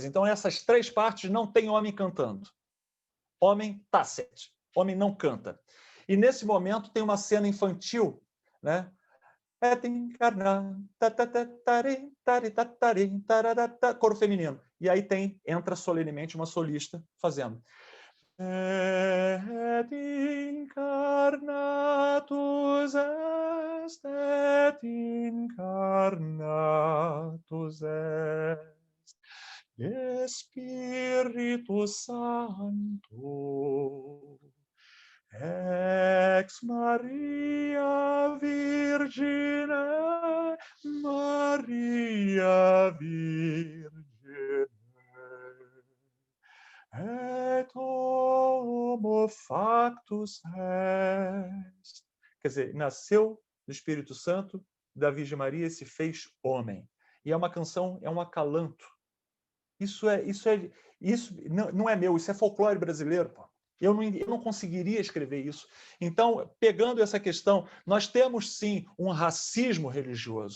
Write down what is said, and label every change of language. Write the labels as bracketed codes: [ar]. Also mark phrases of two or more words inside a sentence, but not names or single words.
[pt] Então, essas três partes não tem homem cantando. Homem tácito, homem não canta. E nesse momento tem uma cena infantil, né? Coro feminino. E aí entra solenemente uma solista fazendo. [la] Et incarnatus est, et incarnatus est, Espíritus Santo, ex Maria Virgine, Maria Virgine, et homo factus est. [pt] Quer dizer, nasceu do Espírito Santo, da Virgem Maria e se fez homem. E é uma canção, é um acalanto. Isso não é meu, isso é folclore brasileiro, pô. Eu não conseguiria escrever isso. Então, pegando essa questão, nós temos sim um racismo religioso.